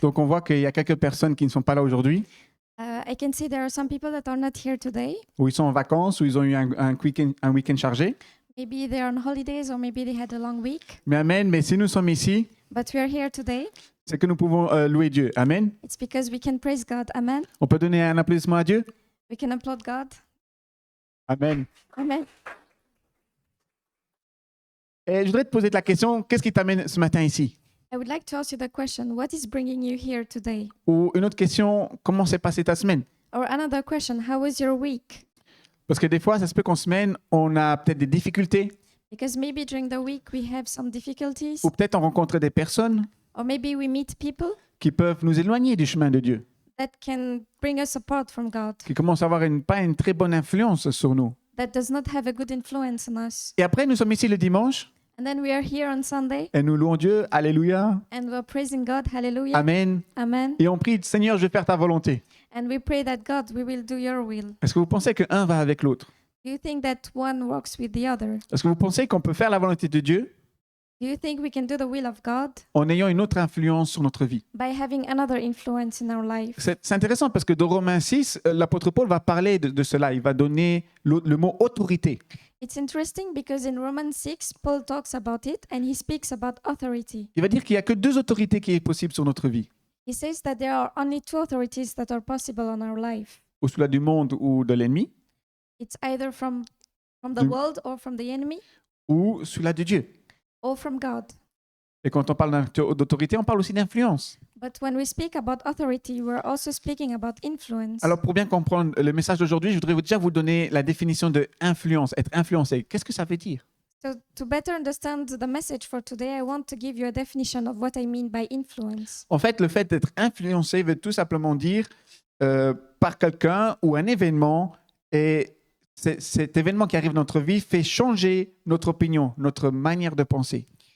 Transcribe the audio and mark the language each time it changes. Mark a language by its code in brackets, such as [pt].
[fr] Donc on voit qu'il y a quelques personnes qui ne sont pas là aujourd'hui, [en] I can see there are some people that are not here today. [fr] ou ils sont en vacances, ou ils ont eu un week-end chargé. [en] Maybe they're on holidays or maybe they had a long week. [fr] Mais Amen, mais si nous sommes ici, [en] But we are here today. [fr] c'est que nous pouvons louer Dieu. Amen. [en] It's because we can praise God. Amen. [fr] On peut donner un applaudissement à Dieu? [en] We can applaud God. Amen. Amen. [fr] Et je voudrais te poser la question, qu'est-ce qui t'amène ce matin ici? [en] I would like to ask you the question, what is bringing you here today? [fr] Ou une autre question, comment s'est passée ta semaine? [en] Or another question, how was your week? [fr] Parce que des fois, ça se peut qu'en semaine, on a peut-être des difficultés, [en] Because maybe during the week we have some difficulties, [fr] ou peut-être on rencontre des personnes [en] or maybe we meet people [fr] qui peuvent nous éloigner du chemin de Dieu, [en] that can bring us apart from God, [fr] qui commencent à avoir pas une très bonne influence sur nous. [en] that does not have a good influence on us. [fr] Et après, nous sommes ici le dimanche, [en] And then we are here on Sunday [fr] et nous louons Dieu, alléluia, [en] and we're praising God. Hallelujah. [fr] amen. [en] Amen. [fr] Et on prie, Seigneur, je vais faire ta volonté. [en] And we pray that God, we will do your will. [fr] Est-ce que vous pensez qu'un va avec l'autre? [en] Do you think that one works with the other? [fr] Est-ce que vous pensez qu'on peut faire la volonté de Dieu [en] Do you think we can do the will of God [fr] en ayant une autre influence sur notre vie? [en] by having another influence in our life? [fr] C'est intéressant parce que dans Romains 6, l'apôtre Paul va parler de cela. Il va donner le mot autorité. [en] It's interesting because in Romans 6, Paul talks about it and he speaks about authority. [fr] Il va dire qu'il n'y a que deux autorités qui est possible sur notre vie, [en] He says that there are only two authorities that are possible on our life. [fr] ou sous la du monde ou de l'ennemi, [en] It's either from the Du- world or from the enemy [fr] ou sous la de Dieu. [en] or from God. [fr] Et quand on parle d'autorité, on parle aussi d'influence. [en] But when we speak about authority, we're also speaking about influence. [fr] Alors pour bien comprendre le message d'aujourd'hui, je voudrais déjà vous donner la définition de influence, être influencé. Qu'est-ce que ça veut dire? [en] So to better understand the message for today, I want to give you a definition of what I mean by influence. [fr] En fait, le fait d'être influencé veut tout simplement dire par quelqu'un ou un événement, et cet événement qui arrive dans notre vie fait changer notre opinion, notre manière de penser.